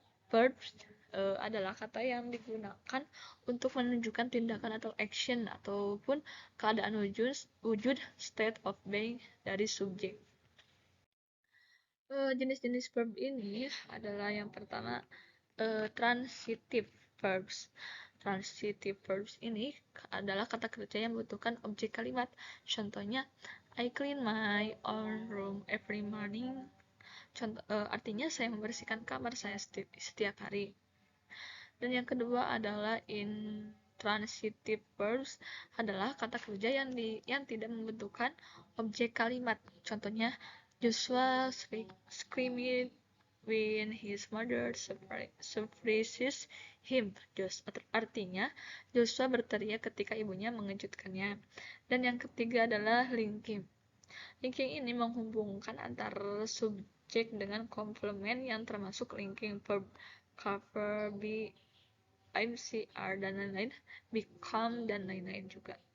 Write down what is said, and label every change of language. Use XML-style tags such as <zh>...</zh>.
<id>Verbs adalah kata yang digunakan untuk menunjukkan tindakan atau action ataupun keadaan wujud state of being dari subjek. Jenis-jenis verb ini adalah yang pertama transitive verbs. Transitive verbs ini adalah kata kerja yang membutuhkan objek kalimat.</id> <en>Contohnya, I clean my own room every morning.</en> <id>Artinya saya membersihkan kamar saya setiap hari. Dan yang kedua adalah intransitive verbs adalah kata kerja yang tidak membentukkan objek kalimat.</id> <en>Contohnya, Joshua screamed when his mother surprises him.</en> <id>Artinya, Joshua berteriak ketika ibunya mengejutkannya. Dan yang ketiga adalah linking. Linking ini menghubungkan antar subjek dengan komplement yang termasuk linking verb cover, be, MCR, dan lain-lain, become, dan lain-lain juga.</id>